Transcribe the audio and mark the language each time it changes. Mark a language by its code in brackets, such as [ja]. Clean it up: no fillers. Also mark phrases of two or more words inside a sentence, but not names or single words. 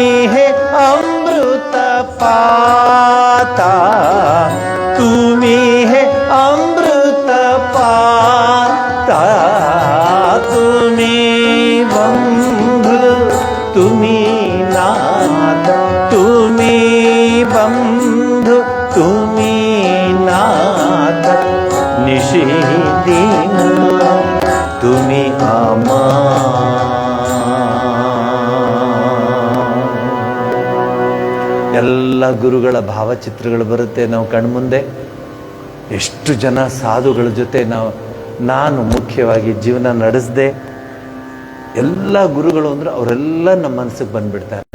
[mr] हे अमृत पाता, तुम्ही हे अमृत पाता, तुम्ही बंधु तुम्ही नाथ, तुम्ही बंधु तुम्ही नाथ, निषेधीन तुम्ही आमा. [kn] ಎಲ್ಲ ಗುರುಗಳ ಭಾವಚಿತ್ರಗಳು ಬರುತ್ತೆ ನಾವು ಕಣ್ಮುಂದೆ. ಎಷ್ಟು ಜನ ಸಾಧುಗಳ ಜೊತೆ ನಾನು ಮುಖ್ಯವಾಗಿ ಜೀವನ ನಡೆಸದೆ, ಎಲ್ಲ ಗುರುಗಳು ಅಂದರೆ ಅವರೆಲ್ಲ ನಮ್ಮ ಮನಸ್ಸಿಗೆ ಬಂದುಬಿಡ್ತಾರೆ.